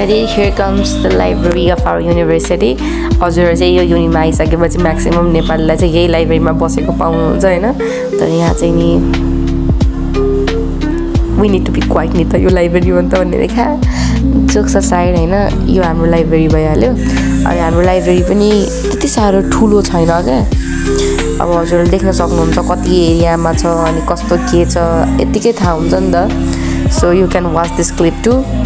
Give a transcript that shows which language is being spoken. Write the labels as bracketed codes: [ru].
[en] Here comes the library of our university. [ne] हजुर चाहिँ यो युनिमा आइसकेपछि म्याक्सिमम नेपालीलाई चाहिँ यही लाइब्रेरीमा बसेको पाउनुहुन्छ हैन। तर यहाँ चाहिँ नि [en] we need to be quiet [ne] नि त यो लाइब्रेरी हो नि त भन्ने देखा जोक्स साइड हैन। यो हाम्रो लाइब्रेरी भइहाल्यो अनि हाम्रो लाइब्रेरी पनि त्यति साह्रो ठुलो छैन के। अब हजुरले देख्न सक्नुहुन्छ कति एरियामा छ अनि कस्तो के छ यतिकै थाहा हुन्छ नि त। [en] So you can watch this clip too.